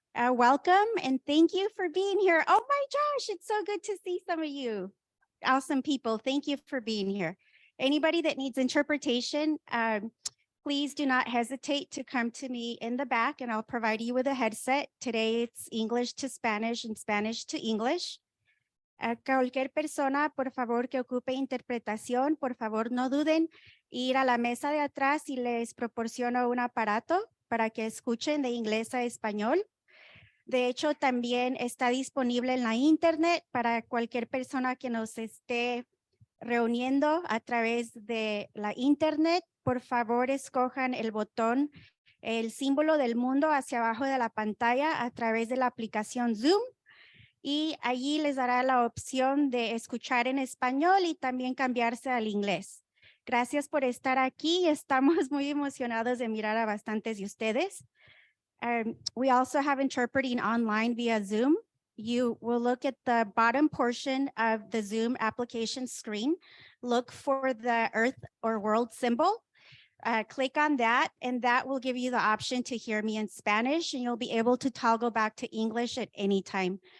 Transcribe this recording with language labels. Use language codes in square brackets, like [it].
[en] Welcome and thank you for being here. Oh my gosh, it's so good to see some of you. Awesome people, thank you for being here. Anybody that needs interpretation, please do not hesitate to come to me in the back and I'll provide you with a headset. Today it's English to Spanish and Spanish to English. [es] Cualquier persona, por favor, que ocupe interpretación, por favor, no duden ir a la mesa de atrás y les proporciono un aparato para que escuchen de inglés a español. De hecho, también está disponible en la internet para cualquier persona que nos esté reuniendo a través de la internet. Por favor, escojan el botón, el símbolo del mundo hacia abajo de la pantalla a través de la aplicación Zoom. Y allí les dará la opción de escuchar en español y también cambiarse al inglés. Gracias por estar aquí. Estamos muy emocionados de mirar a bastantes de ustedes. [en] We also have interpreting online via Zoom. You will look at the bottom portion of the Zoom application screen. Look for the Earth or world symbol. Click on that, and that will give you the option to hear me in Spanish, and you'll be able to toggle back to English at any time.